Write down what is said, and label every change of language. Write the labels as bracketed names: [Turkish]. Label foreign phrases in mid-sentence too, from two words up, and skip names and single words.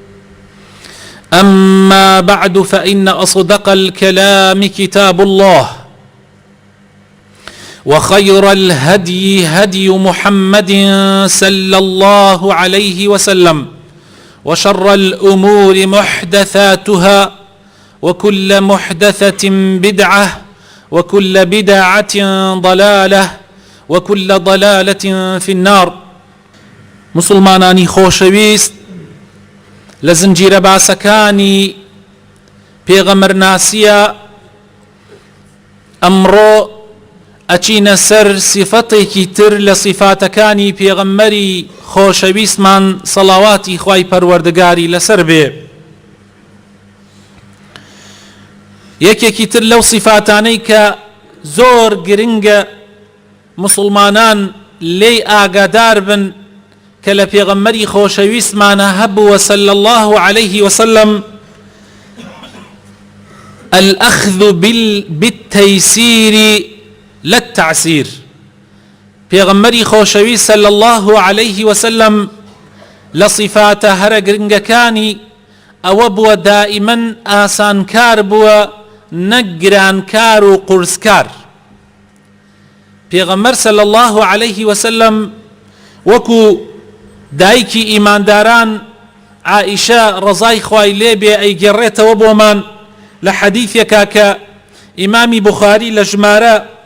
[Arabic] أما بعد، فإن أصدق الكلام كتاب الله، وخير الهدي هدي محمد صلى الله عليه وسلم، وشر الأمور محدثاتها، وكل محدثة بدعة، وكل بدعة ضلالة، وكل ضلالة في النار. [Central Kurdish] مسلمانانی خۆشەویست، لە زنجیرە باسەکانی پێغەمبەرناسیە ئەمڕۆ ئەچینە سەر سیفەتێکی تر لە سیفاتەکانی پێغەمبەری خۆشەویستمان سەڵاواتی خوای پەروەردگاری لەسەر بێ. یەکێکی تر لەو سیفاتانەی کە زۆر گرنگە مسلمانان لێی ئاگادار بن کە لە پێغەمبەری خۆشەویستمانە هەبووە [Arabic] صلی الله عليه وسلم، الأخذ بالتيسير لا التعسير. [Central Kurdish] پێغەمبەری خۆشەویست [Arabic] صلی الله عليه وسلم [Central Kurdish] لە صفاتە هەرە گرنگەکانی ئەوە بووە دائیمەن ئاسانکار بووە، نەک گرانکار و قورسکار. پێغەمبەر [Arabic] صلی الله عليه وسلم [Central Kurdish] وەکو دایکی ئیمانداران عائشە ڕەزای خوای لێ بێ ئەیگەڕێتەوە بۆمان لە حەدیثێکا کە ئیمامی بوخاری لە ژمارە